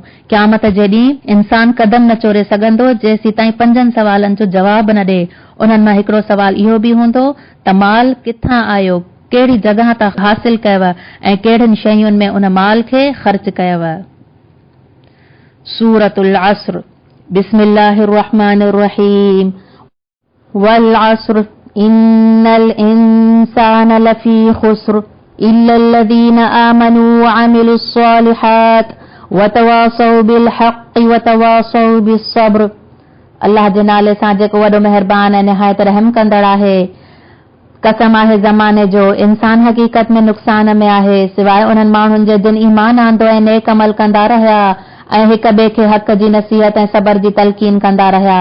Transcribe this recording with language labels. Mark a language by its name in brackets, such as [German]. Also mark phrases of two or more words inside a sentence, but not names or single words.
[Sindhi] क़यामत जे ॾींहुं इंसान कदम न चोरे सघंदो जेसीं ताईं 5 सवालनि जो जवाब न ॾे। उन्हनि मां हिकिड़ो सवाल इहो बि हूंदो त माल किथां आयो, कहिड़ी जॻह तां हासिल कयव ऐं कहिड़ियुनि शयुनि में उन माल खे ख़र्च कयव। सूरतुल अस्र। [Arabic] بسم الله الرحمن الرحيم. والعصر إن الإنسان لفي خسر إلا الذين آمنوا وعملوا الصالحات وتواصوا بالحق وتواصوا بالصبر. [Sindhi] अल्लाह जे नाले सां जेको वॾो मेहरबान ऐं निहायत रहम कंदड़ आहे। कसम आहे ज़माने जो, इंसान हक़ीक़त में नुक़सान में आहे सिवाइ उन्हनि माण्हुनि जे जिन ईमान आंदो ऐं नेक अमल कंदा रहिया ऐं हिक ॿिए खे हक़ जी नसीहत ऐं सबर जी तलकीन कंदा रहिया।